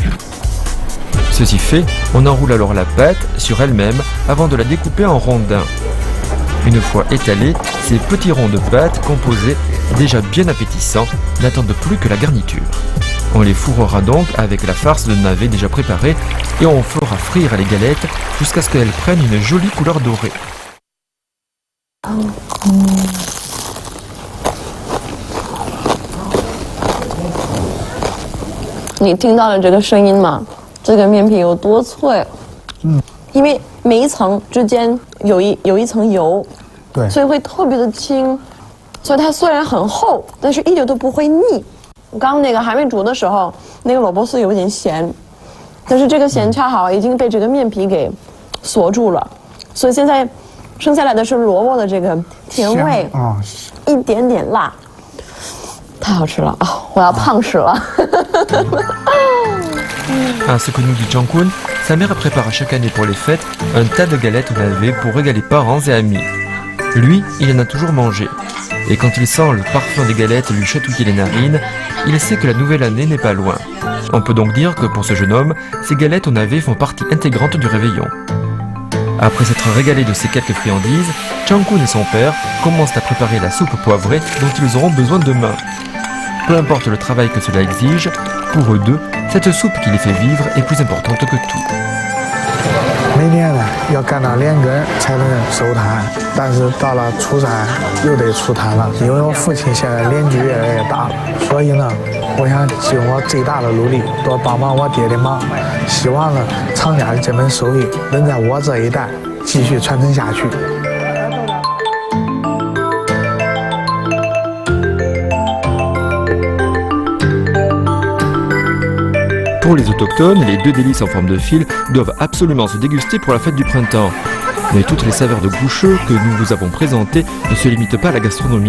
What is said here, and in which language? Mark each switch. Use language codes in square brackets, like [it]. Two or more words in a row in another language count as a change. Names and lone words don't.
[fr] Ceci fait, on enroule alors la pâte sur elle-même avant de la découper en rondins. Une fois étalés, ces petits ronds de pâte composés, déjà bien appétissants, n'attendent plus que la garniture. On les fourrera donc avec la farce de navet déjà préparée et on fera frire les galettes jusqu'à ce qu'elles prennent une jolie couleur dorée. [zh] 你听到了这个声音吗？这个面皮有多脆？因为每一层之间有一层油，对，所以会特别的轻，所以它虽然很厚，但是一点都不会腻。刚刚那个还没煮的时候，那个萝卜丝有点咸，但是这个咸恰好已经被这个面皮给锁住了，所以现在剩下来的是萝卜的这个甜味，一点点辣，太好吃了啊！我要胖死了。 [fr] À ce que nous dit Jang-kun, sa mère prépare chaque année pour les fêtes un tas de galettes navées pour régaler parents et amis. Lui, il en a toujours mangé. Et quand il sent le parfum des galettes lui chatouiller les narines, il sait que la nouvelle année n'est pas loin. On peut donc dire que pour ce jeune homme, ces galettes au navet font partie intégrante du réveillon. Après s'être régalé de ces quelques friandises, Jang-kun et son père commencent à préparer la soupe poivrée dont ils auront besoin demain. Peu importe le travail que cela exige, pour eux deux, cette soupe qui les fait vivre est plus importante que tout. [zh] 每天呢要干到2更才能收摊，但是到了初3又得出摊了，因为我父亲现在年纪越来越大了，所以呢，我想尽我最大的努力多帮帮我爹的忙，希望呢厂家的这门手艺能在我这一代继续传承下去。 [fr] Pour les autochtones, les 2 délices en forme de fil doivent absolument se déguster pour la fête du printemps. Mais toutes les saveurs de goucheux que nous vous avons présentées ne se limitent pas à la gastronomie.